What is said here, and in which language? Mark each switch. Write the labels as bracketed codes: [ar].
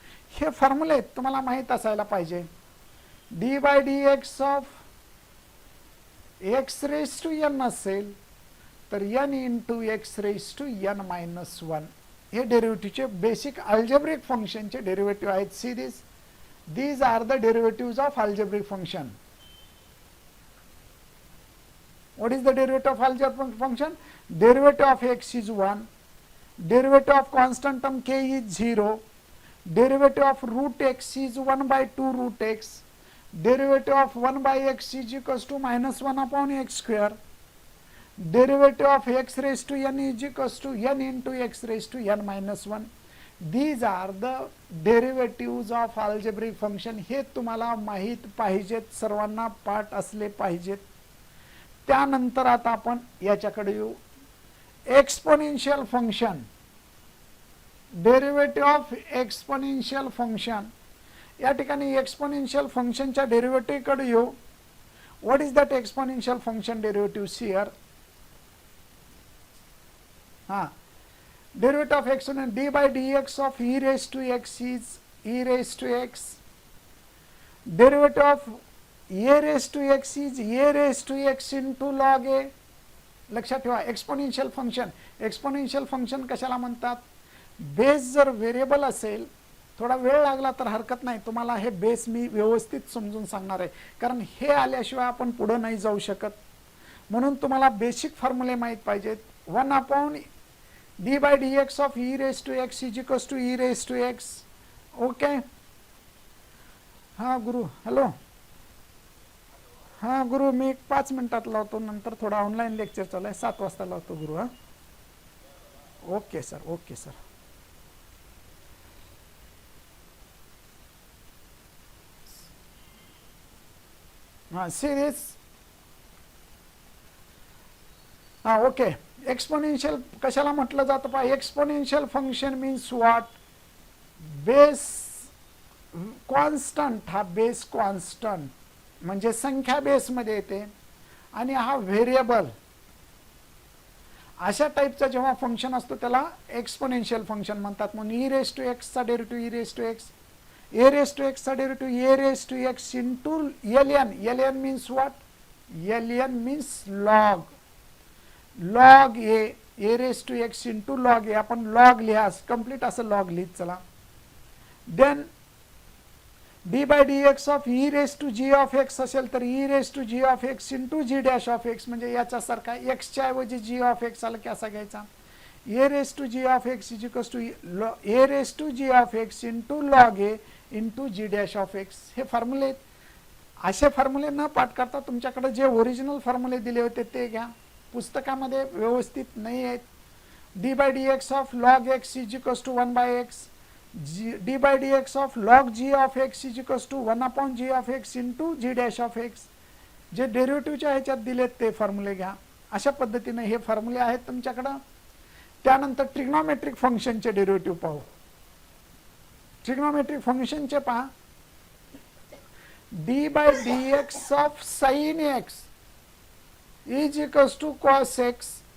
[mr] हे फॉर्म्युले तुम्हाला माहित असायला पाहिजे. D bye D x of x raise to n असेल तर n into x raise to n-1 हे डेरिव्हेटिव्हचे बेसिक अल्जेब्रिक फंक्शनचे डेरिव्हेटिव्ह आहेत. [en] See these are the derivatives of algebraic function. What is the derivative of algebraic function? Derivative of x is 1, derivative of constant term k is 0, derivative of root x is 1/2 root x, derivative of 1/x is equals to -1/x², derivative of x raised to n is equals to n into x raised to n-1. These are the derivatives of algebraic function. [mr] हे तुम्हाला माहित पाहिजेत, सर्वांना पाठ असले पाहिजेत. त्यानंतर आता आपण याच्याकडे येऊ. Exponential function, derivative of exponential function. या ठिकाणी एक्सपोनेन्शियल फंक्शनच्या डेरिव्हेटिव्ह कडे येऊ. [en] What is that exponential function derivative here? Derivative of x and d by dx of e raised to x is e raised to x. Derivative of a raised to x is a raised to x into log a. [mr] लक्षात ठेवा exponential function कशाला म्हणतात? Base जर variable असेल, थोडा वेळ लागला तर हरकत नाही, तुम्हाला हे बेस मी व्यवस्थित समजून सांगणार आहे, कारण हे आल्याशिवाय आपण पुढे नाही जाऊ शकत. म्हणून तुम्हाला बेसिक फॉर्म्युले माहित पाहिजेत. [en] 1/d by dx of e raised to x is equals to e raised to x. [mr] Okay. हां गुरु, हॅलो. हां गुरु, मी 5 मिनिटात लावतो, नंतर थोडा ऑनलाईन लेक्चर चालू आहे, 7 वाजता लावतो गुरु. हां ओके सर, ओके सर. हां सिरीज. हां ओके. एक्सपोनेन्शियल कशाला म्हटलं जातं पहा? [en] Exponential function means what? [mr] Base constant. हा बेस कॉन्स्टंट म्हणजे संख्या बेसमध्ये येते आणि हा व्हेरिएबल. अशा टाईपचा जेव्हा फंक्शन असतो त्याला एक्सपोनेन्शियल फंक्शन म्हणतात. म्हणून ई रेज टू एक्स चा derivative e raise to x, A raise to x चा derivative A raise to x into [en] L n means what? L n means log. Log a raise to x into log a. [mr] आपण log लिहा, complete असं log लिहित चला. [en] then d by d x of e raise to g of x [mr] असेल तर e raise to G of x into G dash of x, म्हणजे याच्यासारखा एक्सच्या ऐवजी जी ऑफ एक्स आला की असा घ्यायचा. [en] A raise to g of x is equals to a raise to g of x into log a into g dash of x. [mr] हे फॉर्म्युले, असे फॉर्म्युले न पाठ करता तुमच्याकडे जे ओरिजिनल फॉर्म्युले दिले होते ते घ्या, पुस्तकामध्ये व्यवस्थित नाही आहेत. [en] D by d x of log x is equals to 1/x, d by d x of log g of x is equals to 1/g of x into g dash of x. [mr] जे डेरिव्हेटिव्हच्या ह्याच्यात दिलेत ते फॉर्म्युले घ्या. अशा पद्धतीने हे फॉर्म्युले आहेत तुमच्याकडं. त्यानंतर ट्रिग्नोमेट्रिक फंक्शनचे डेरिव्हेटिव्ह पाहू. ट्रिग्नोमेट्रिक फंक्शनचे पहा. [en] D by d x of sine x is equals to cos x.